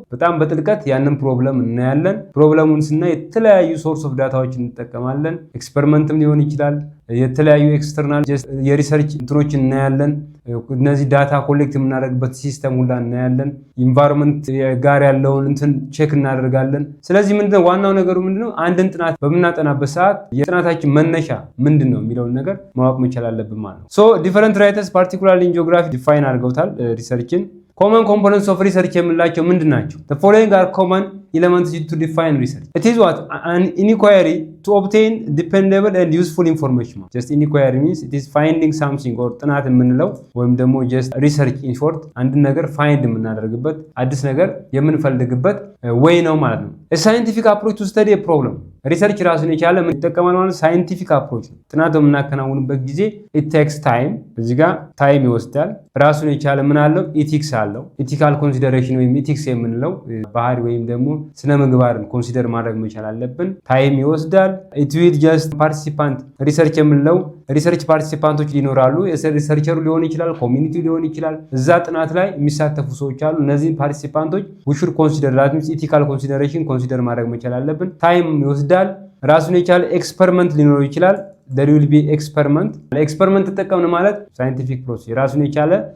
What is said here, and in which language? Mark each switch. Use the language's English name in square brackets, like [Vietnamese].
[Amharic] በጣም በጥልቀት ያንን ፕሮብለም እናያለን። ፕሮብለሙን ስናይ የተለያዩ ሶርስ ኦፍ ዳታዎችን እንጠቀማለን። ኤክስፐሪመንትም ሊሆን ይችላል። የተለያዩ ኤክስተርናል የሪሰርች እንትኖች እናያለን። እነዚህ ዳታ ኮሌክት የምናደርግበት ሲስተም ሁላ እናያለን። ኢንቫይሮንመንት ጋር ያለውን እንትን ቼክ እናደርጋለን። ስለዚህ ምንድነው ዋናው ነገሩ ምንድነው? አንድን ጥናት በምናጠናበት ሰዓት የጥናታችን መነሻ ምንድነው የሚለውን ነገር ማወቅ መቻል አለብን ማለት ነው። [English] ሶ ዲፈረንት ራይተርስ ፓርቲኩላርሊ ኢን ጂኦግራፊ [Amharic] ዲፋይን አድርገውታል ሪሰርችን። ኮመን ኮምፖነንትስ ኦፍ ሪሰርች የምንላቸው ምንድናቸው? [English] the following are common elements to define research. It is what an inquiry to obtain dependable and useful information. Just inquiry means it is finding something or [Amharic] ጥናት የምንለው ወይም ደግሞ [English] just research in short አንድ ነገር find [Amharic] የምናደርግበት አዲስ ነገር የምንፈልግበት ወይ ነው ማለት ነው። [English] a scientific approach to study a problem. [Amharic] ሪሰርች ራሱን የቻለ ምን ይጠቀማል ማለት ሳይንቲፊክ አፕሮች ነው። ጥናት በምናከናውንበት ጊዜ [English] it takes time። [Amharic] እዚህ ጋር ታይም ይወስዳል። ራሱን የቻለ ምን አለው? ኢቲክስ አለው። ኢቲካል ኮንሲደሬሽን ወይም ኢቲክስ የምንለው ባህሪ ወይም ደግሞ ስነ ምግባርን ኮንሲደር ማድረግ መቻል አለብን። ታይም ይወስዳል። [English] it will just participant [Amharic] ሪሰርች የምንለው ሪሰርች ፓርቲሲፓንቶች ሊኖራሉ። ሪሰርቸሩ ሊሆን ይችላል፣ ኮሚኒቲ ሊሆን ይችላል። እዛ ጥናት ላይ የሚሳተፉ ሰዎች አሉ። እነዚህ ፓርቲሲፓንቶች [English] we should consider that means [Amharic] ኢቲካል ኮንሲደሬሽን ኮንሲደር ማድረግ መቻል አለብን። ታይም ይወስዳል። ራሱን የቻለ ኤክስፐሪመንት ሊኖር ይችላል። [English] there will be experiment። [Amharic] ለኤክስፐሪመንት ተጠቀምን ማለት ሳይንቲፊክ ፕሮሰስ ራሱን የቻለ